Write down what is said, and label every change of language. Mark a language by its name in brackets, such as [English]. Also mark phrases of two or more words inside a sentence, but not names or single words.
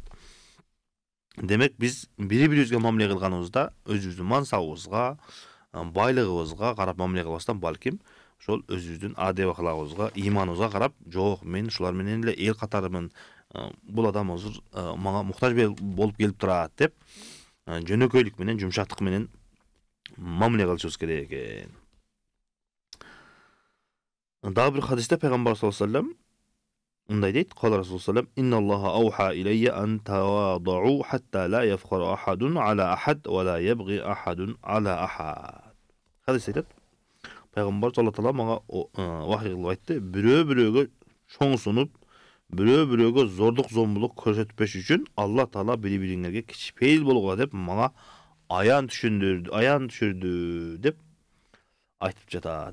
[Kyrgyz] Демек биз бири-бирибизге мамиле кылганыбызда өзүбүздүн мансабыбызга, байлыгыбызга карап мамиле кылбастан, балким ошол өзүбүздүн адеп аклагыбызга, иманыбызга карап, жок, мен ушулар менен эле эл катарымын, бул адам азыр мага муктаж болуп келип турат деп, жөнөкөйлүк менен, жумшактык менен мамиле кылышыбыз керек экен. Дагы бир хадисте пайгамбар [Arabic] صلى الله عليه وسلم [Kyrgyz] мындай дейт: [Arabic] "قال رسول صلى الله عليه وسلم، إن الله أوحى إلي أن تواضعوا حتى لا يفخر أحد على أحد ولا يبغي أحد على أحد." [Kyrgyz] Хадис айтат: Пайгамбар Алла Таала мага вахий кылып айтты: "Бирөө-бирөөгө чоңсунуп, бирөө-бирөөгө зордук зомбулук көрсөтпөш үчүн Алла Таала бири-бириңерге кичпейил болгула деп мага аян түшүрдү" деп айтып жатат.